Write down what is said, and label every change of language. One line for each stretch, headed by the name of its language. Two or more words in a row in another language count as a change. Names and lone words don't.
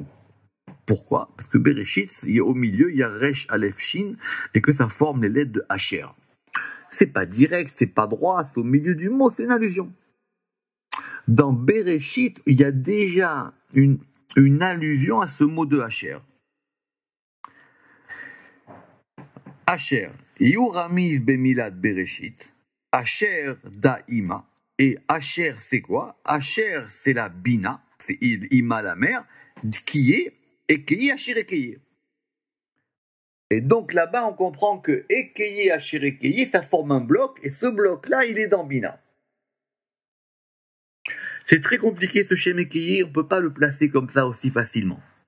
French: Pourquoi? Parce que Bereshit, au milieu, il y a
Hebrew: ריש אלף שין,
French: et que ça forme les lettres de Asher. C'est pas direct, c'est pas droit, c'est au milieu du mot, c'est une allusion. Dans Bereshit, il y a déjà une allusion à ce mot de Asher.
Hebrew: אשר, יורמז במילת בראשית, אשר דאימא,
French: et Asher c'est quoi? Asher c'est la Bina, c'est Ima la mère, qui est
Hebrew: אהיה, אשר, אהיה.
French: Et donc là-bas on comprend que
Hebrew: אהיה, אשר, אהיה,
French: ça forme un bloc, et ce bloc-là il est dans Bina. C'est très compliqué ce
Hebrew: שם אהיה,
French: on ne peut pas le placer comme ça aussi facilement.